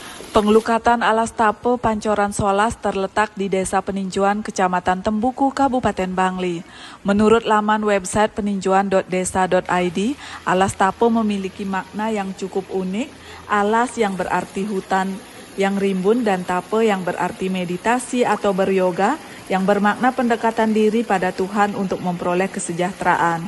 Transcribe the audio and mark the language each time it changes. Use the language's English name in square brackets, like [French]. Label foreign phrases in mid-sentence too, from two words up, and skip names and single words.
[Indonesian] Pengelukatan Alas Tape Pancoran Solas terletak di Desa Peninjuan, Kecamatan Tembuku, Kabupaten Bangli. Menurut laman website peninjuan.desa.id, Alas Tape memiliki makna yang cukup unik. Alas yang berarti hutan yang rimbun dan tape yang berarti meditasi atau beryoga, yang bermakna pendekatan diri pada Tuhan untuk memperoleh kesejahteraan.